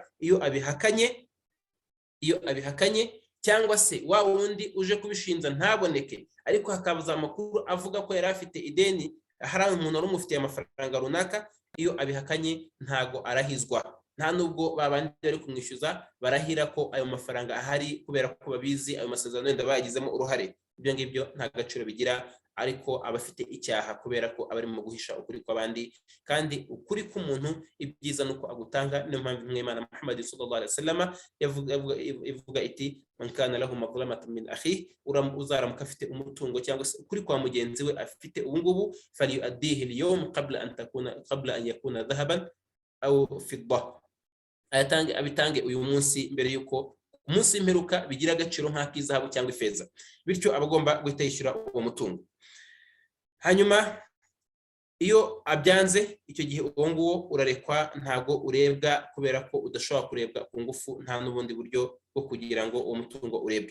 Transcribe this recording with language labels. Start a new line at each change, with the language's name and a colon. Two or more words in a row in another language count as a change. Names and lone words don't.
Kinyarwanda: Iyo abihakanye cyangwa se wa wundi uje kubishinja ntaboneke, ariko hakabaza amakuru avuga ko yari afite ideni, hari umuntu wari umufitiye amafaranga runaka, iyo abihakanye ntago arahizwa, nta nubwo babandi bari kumwishyuza barahira ko ayo mafaranga ahari, kubera ko babizi ayo masezerano wenda bayagizemo uruhare. Ibyo ngibyo nta gaciro bigira, ariko abafite icyaha, kubera ko abarimo guhisha ukuri kw'abandi, kandi ukuri k'umuntu ibyiza nuko agutanga. Niyo mpamvu Imana Muhammad
Arabic: صلى الله عليه وسلم
Kinyarwanda: ivuga iti
Arabic: من كان له مظلمة من أخيه,
Kinyarwanda: uzaramuka afite umutungo cyangwa se ukuri kwa mugenzi we afite ubu ngubu,
Arabic: فليؤده اليوم قبل أن يكون ذهبا أو فضة,
Kinyarwanda: abitange uyu munsi mbere yuko umunsi w'imperuka bigira agaciro nk'ak'izahabu cyangwa ifeza, bityo abagomba guhita yishyura uwo mutungo. Hanyuma iyo abyanze, icyo gihe uwo nguwo urarekwa, ntago urebwa, kubera ko udashobora kurebwa ku ngufu, nta n'ubundi buryo bwo kugira ngo uwo mutungo urebwe.